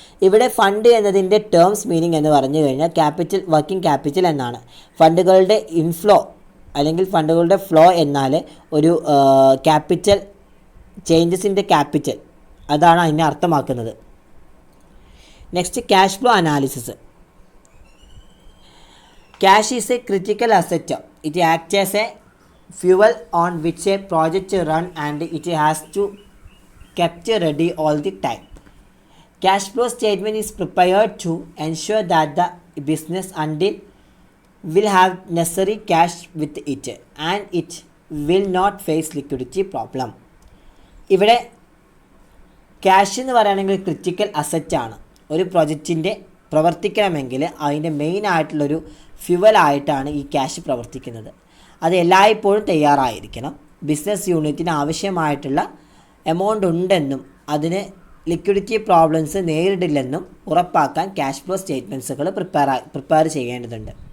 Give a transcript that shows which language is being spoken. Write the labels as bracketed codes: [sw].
[ml] ഇവിടെ ഫണ്ട് എന്നതിൻ്റെ terms meaning എന്ന് പറഞ്ഞു കഴിഞ്ഞാൽ ക്യാപിറ്റൽ, വർക്കിംഗ് ക്യാപിറ്റൽ എന്നാണ്. ഫണ്ടുകളുടെ ഇൻഫ്ലോ അല്ലെങ്കിൽ ഫണ്ടുകളുടെ ഫ്ലോ എന്നാൽ ഒരു ക്യാപിറ്റൽ ചേഞ്ചസിൻ്റെ ക്യാപിറ്റൽ, അതാണ് അതിനെ അർത്ഥമാക്കുന്നത്. Next, cash flow analysis. [en] Cash is a critical asset. It acts as a fuel on which a project run and it has to kept ready all the time. Cash flow statement is prepared to ensure that the business until will have necessary cash with it and it will not face liquidity problem. [ml] ഇവിടെ cash എന്ന് പറയുകയാണെങ്കിൽ critical അസറ്റാണ്. ഒരു പ്രൊജക്റ്റിൻ്റെ പ്രവർത്തിക്കണമെങ്കിൽ അതിൻ്റെ main ആയിട്ടുള്ളൊരു ഫ്യുവലായിട്ടാണ് ഈ cash പ്രവർത്തിക്കുന്നത്. അത് എല്ലായ്പ്പോഴും തയ്യാറായിരിക്കണം. ബിസിനസ് യൂണിറ്റിന് ആവശ്യമായിട്ടുള്ള എമൗണ്ട് ഉണ്ടെന്നും അതിന് ലിക്വിഡിറ്റി പ്രോബ്ലംസ് നേരിടില്ലെന്നും ഉറപ്പാക്കാൻ ക്യാഷ് ഫ്ലോ സ്റ്റേറ്റ്മെൻറ്റ്സുകൾ പ്രിപ്പയർ ചെയ്യേണ്ടതുണ്ട്.